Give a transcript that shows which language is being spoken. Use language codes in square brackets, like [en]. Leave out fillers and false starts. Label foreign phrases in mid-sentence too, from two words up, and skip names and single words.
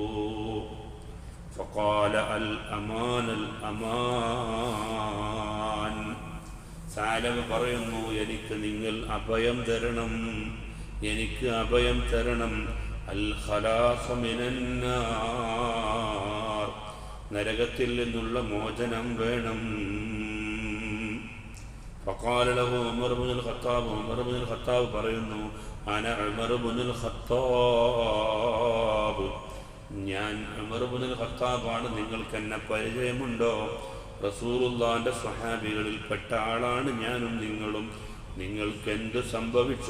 [ar] فقال الأمان الأمان, [ml] സാലബ് പറയുന്നു, എനിക്ക് നിങ്ങൾ അഭയം തരണം, എനിക്ക് അഭയം തരണം. [ar] الخلاص من النار, [ml] നരകത്തിൽ നിന്നുള്ള മോചനം വേണം. [ar] فقال له عمر بن الخطاب عمر بن الخطاب പറയുന്നു أنا عمر بن الخطاب, [ml] ഞാൻ ഉമർ ഇബ്നുൽ ഖത്താബാണ്. നിങ്ങൾക്ക് എന്നെ പരിചയമുണ്ടോ? റസൂലുള്ളാഹിന്റെ സ്വഹാബികളിൽപ്പെട്ട ആളാണ് ഞാനും നിങ്ങളും. നിങ്ങൾക്ക് എന്ത് സംഭവിച്ചു?